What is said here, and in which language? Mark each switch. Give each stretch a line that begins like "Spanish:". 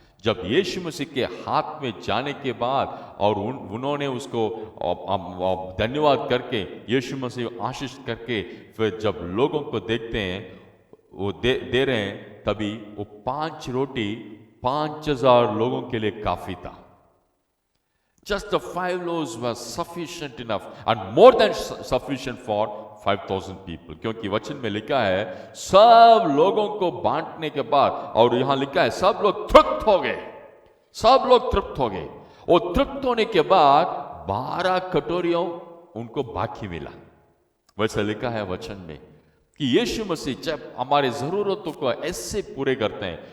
Hindi: जब यीशु मसीह के हाथ में जाने के बाद और उन्होंने उसको धन्यवाद करके यीशु मसीह आशीष करके फिर जब लोगों को देखते हैं वो दे रहे हैं, तभी वो 5 रोटी 5000 लोगों के लिए काफी था।
English: Just the 5 loaves were sufficient enough and more than sufficient for 5000 people।
Hindi: क्योंकि वचन में लिखा है सब लोगों को बांटने के बाद, और यहां लिखा है सब लोग तृप्त हो गए, सब लोग तृप्त हो गए। और तृप्त होने के बाद 12 कटोरियों उनको बाकी मिला। वैसे लिखा है वचन में कि यीशु मसीह जब हमारे जरूरतों को ऐसे पूरे करते हैं।